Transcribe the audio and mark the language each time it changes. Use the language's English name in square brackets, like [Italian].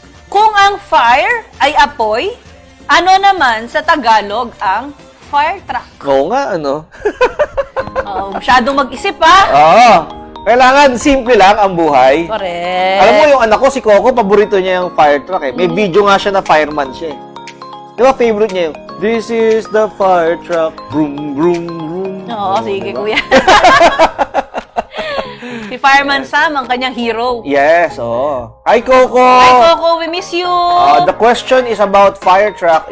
[Filipino] Kung ang fire ay apoy, ano naman sa Tagalog ang fire truck? Oo nga, ano? Masyadong mag-isip, ha? Oo. Kailangan simple lang ang buhay. [English] Correct. [Filipino] Alam mo, yung anak ko, si Coco, paborito niya yung fire truck eh. May video nga siya na fireman siya eh. Di ba favorite niya yung, [English] "This is the fire truck, [Filipino] vroom, vroom, vroom." Oo, sige, kuya. Si Fireman Sam, ang kanyang hero. [English] Yes, [Filipino] oo. [English] Hi, Coco! Hi, Coco, we miss you! The question is about fire truck.